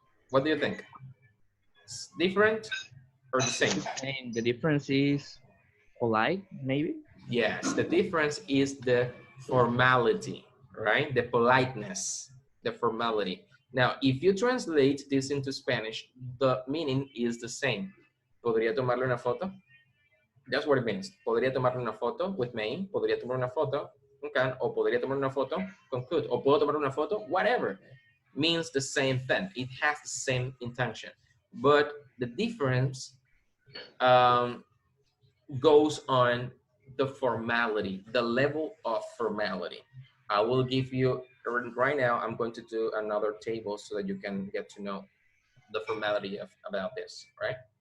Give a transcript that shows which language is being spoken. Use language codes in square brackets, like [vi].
[en] What do you think? It's different or the same? And the difference is polite, maybe? Yes, the difference is the formality, right? The politeness, the formality. Now, if you translate this into Spanish, the meaning is the same. [es] ¿Podría tomarle una foto? [en] That's what it means. [es] Podría tomarle una foto [en] with me. [es] Podría tomar una foto con can. O podría tomar una foto con could. O puedo tomar una foto, whatever. [en] Means the same thing. It has the same intention. But the difference goes on the formality, the level of formality. I will give you, right now, I'm going to do another table so that you can get to know the formality about this, right?